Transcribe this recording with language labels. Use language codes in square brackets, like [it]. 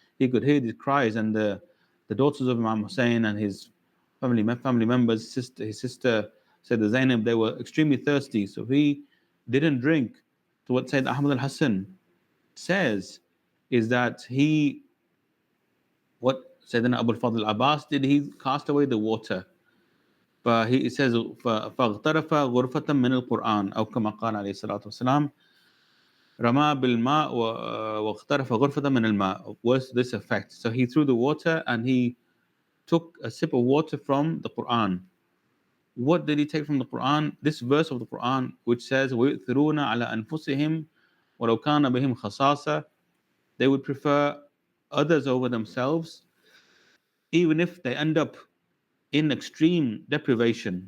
[en] He could hear these cries, and the daughters of Imam Hussein and his family members, his sister said the Zainab, they were extremely thirsty, so he didn't drink. So what Sayyid Ahmed Al-Hasan says is that what Sayyidina Abu al-Fadl Abbas did, he cast away the water. But he says, [ar] فَاغْتَرَفَ غُرْفَةً مِنَ الْقُرْآنِ أو كما قال عليه الصلاة والسلام رمى بالماء واغترف غرفة من الماء, [en] was this effect. So he threw the water and he took a sip of water from the Quran. What did he take from the Quran? This verse of the Quran which says [ar] وَيُؤْثِرُونَ عَلَى أَنفُسِهِمْ وَلَوْ كَانَ بِهِمْ خَصَاصَةٌ, [en] they would prefer others over themselves even if they end up in extreme deprivation.